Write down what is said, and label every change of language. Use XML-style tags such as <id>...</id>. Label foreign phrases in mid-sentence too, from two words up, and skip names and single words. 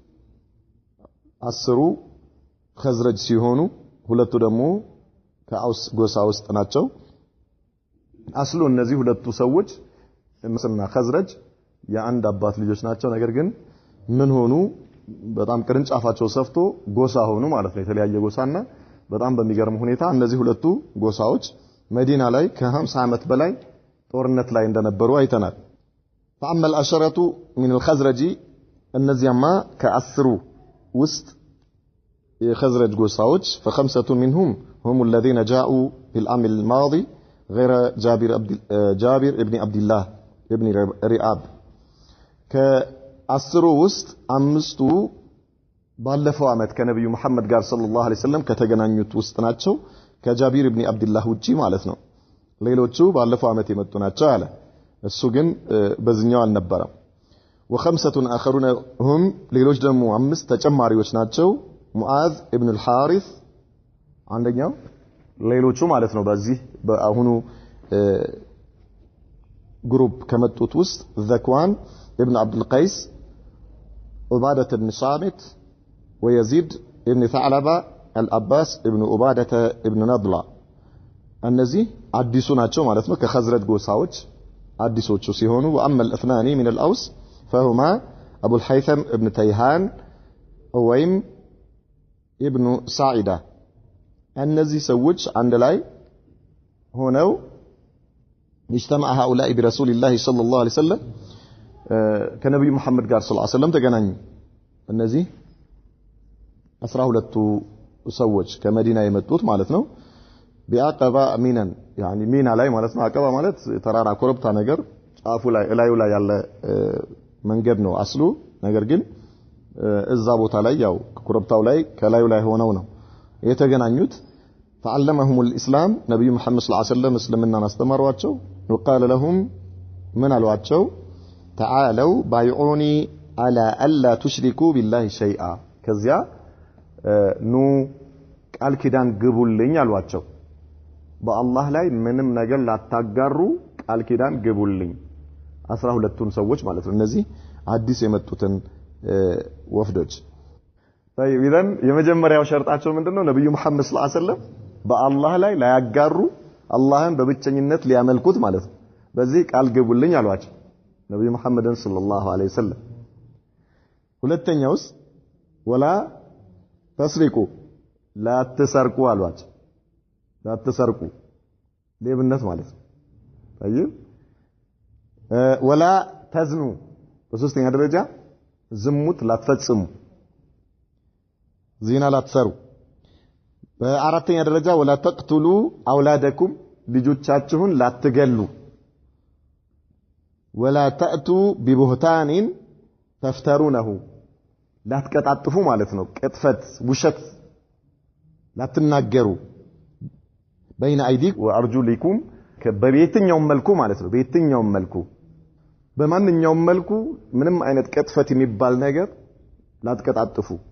<am>10 ኸዝረጅ ሲሆኑ ሁለቱ ደግሞ ከአውስ ጎሳ ውስጥ ናቸው። አስሉ እነዚህ ሁለቱ ሰዎች ምስና ኸዝረጅ የአንድ አባት ልጆች ናቸው። ነገር ግን ምን ሆኑ? በጣም ቅርንጫፋቸው ሰፍቶ ጎሳ ሆኑ ማለት ነው። የተለያየ ጎሳና በጣም በሚገርም ሁኔታ እነዚህ ሁለቱ ጎሳዎች መዲና ላይ ከ50 ዓመት በላይ ጦርነት ላይ እንደነበሩ አይተናል።</am> <ar>فأما العشرة من الخزرج</ar> <am>እነዚያማ ከ10 ውስጥ የኸዝረጅ ጎሳዎች</am> <ar>فخمسة منهم هم الذين جاءوا في العام الماضي غير جابر ابن عبد الله ابن رئاب</ar> <am>ከ10 ውስጥ 5ቱ ባለፈው አመት ከነብዩ መሐመድ ጋር</am> <ar>صلى الله عليه وسلم</ar> <am>ከተገናኙት ውስጥ ናቸው። ከጃቢር ኢብኑ አብዱላህ ውጪ ማለት ነው። ሌሎቹ ባለፈው አመት የመጡ ናቸው አለ። እሱ ግን በዚህኛው አልነበረም።</am> <ar>وخمسة آخرون هم</ar> <am>ሌሎች ደግሞ 5 ተጨማሪዎች ናቸው። ሙዓዝ ኢብኑ አልሐሪስ አንደኛው ሌሎቹ ማለት ነው። በዚህ በአሁኑ ግሩፕ ከመጡት ውስጥ ዘክዋን ابن عبد القيس عبادة بن صامت ويزيد ابن ثعلبة العباس ابن عبادة ابن نضلة እነዚህ አዲሱ ናቸው ማለት ነው። ከኸዝረጅ ጎሳዎች አዲሶቹ ሲሆኑ</am> <ar>وأما الاثنان من الأوس فهما أبو الحيثم ابن تيهان وويم ابن ساعدة</ar> <am>እነዚህ ሰዎች አንድ ላይ ሆነው</am> <ar>اجتمع هؤلاء برسول الله صلى الله عليه وسلم</ar> <am>ከነብዩ መሐመድ ጋር</am> <ar>صلى الله عليه وسلم</ar> <am>ተገናኙ። እነዚህ 12ቱ ሰዎች ከመዲና የመጡት ማለት ነው።</am> <ar>بعقبة منى</ar> <am>ያኒ ሚና ላይ ማለት ነው። አቀባ ማለት ተራራ ኮረብታ ነገር ጫፉ ላይ እላዩ ላይ ያለ መንገድ ነው አስሉ። ነገር ግን እዛ ቦታ ላይ ያው ኮረብታው ላይ ከላዩ ላይ ሆነው ነው የተገናኙት።</am> <ar>فعلمهم الاسلام</ar> <am>ነብዩ መሐመድ</am> <ar>صلى الله عليه وسلم</ar> <am>እስልምናን አስተማሯቸው።</am> <ar>وقال لهم</ar> <am>ምን አሏቸው?</am> <ar>تعالوا بايعوني على الا تشركوا بالله شيئا</ar> <am>ከዚያ ኑ ቃል ኪዳን ግቡልኝ አሏቸው። በአላህ ላይ ምንም ነገር ላታጋሩ ቃል ኪዳን ግቡልኝ። 12ቱን ሰዎች ማለት ነው። እነዚህ አዲስ የመጡትን ወፍዶች ታይቢደን የመጀመሪያው ሸርጣቸው ምንድነው? ነብዩ መሐመድ</am> <ar>صلى الله عليه وسلم</ar> <am>በአላህ ላይ ላያጋሩ አላህን በብቸኝነት ሊያመልኩት ማለት ነው። በዚህ ቃል ግቡልኝ አሏቸው ነብዩ መሐመድን</am> <ar>صلى الله عليه وسلم።</ar> <am>ሁለተኛውስ</am> <ar>ولا تسرقوا لا تسرقوا</ar> <am>አሏቸው። ላትሰርቁ ሌብነት ማለት ነው طيب</am> <ar>ولا تزنوا</ar> <am>በሶስተኛ ደረጃ ዝሙት ላትፈጽሙ ዚና ላትሰሩ በአራተኛ ደረጃ</am> <ar>ولا تقتلوا اولادكم</ar> <am>ልጆቻችሁን ላትገሉ</am> <ar>ولا تأتوا ببهتان تفترونه</ar> <am>ላትቀጣጥፉ ማለት ነው ቅጥፈት ውሸት ላትናገሩ</am> <ar>بين ايديكم وارجلكم</ar> <am>በየትኛውም መልኩ ማለት ነው በየትኛውም መልኩ በማንኛውም መልኩ ምንም አይነት ቅጥፈት የሚባል ነገር ላትቀጣጥፉ</am>